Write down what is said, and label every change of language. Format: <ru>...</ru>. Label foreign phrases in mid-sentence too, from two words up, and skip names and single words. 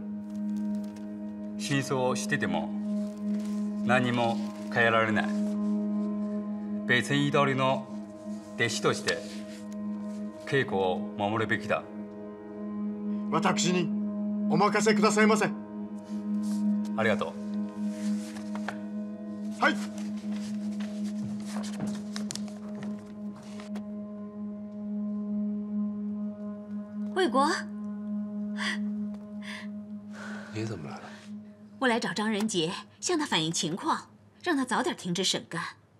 <ja>真相を知ってても何も変えられない。別に通りの弟子として稽古を守るべきだ。私にお任せくださいませ。ありがとう。はい。</ja> <zh>卫国，你怎么来了？我来找张仁杰，向他反映情况，让他早点停止审干。</zh>